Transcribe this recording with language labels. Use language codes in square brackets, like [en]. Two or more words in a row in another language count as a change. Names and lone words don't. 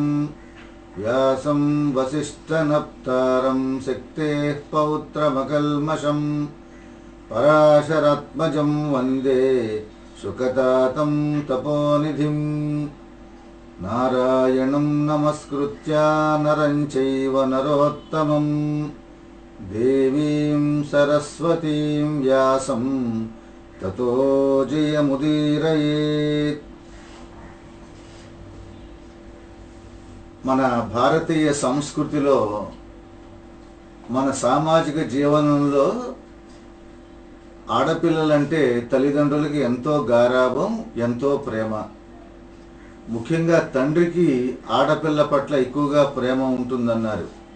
[sa] व्यासं वसिष्ठनप्तारं शक्तेः पौत्रमकल्मषं पराशरात्मजं वन्दे शुकतातं तपोनिधिं। नारायणं नमस्कृत्य नरं चैव नरोत्तमं देवीं सरस्वतीं व्यासं ततो जयमुदीरयेत्। [te] మన భారతీయ సంస్కృతిలో మన సామాజిక జీవనంలో ఆడపిల్లలంటే తల్లిదండ్రులకి ఎంతో గారాబం, ఎంతో ప్రేమ. ముఖ్యంగా తండ్రికి ఆడపిల్ల పట్ల ఎక్కువగా ప్రేమ ఉంటుందన్నారు.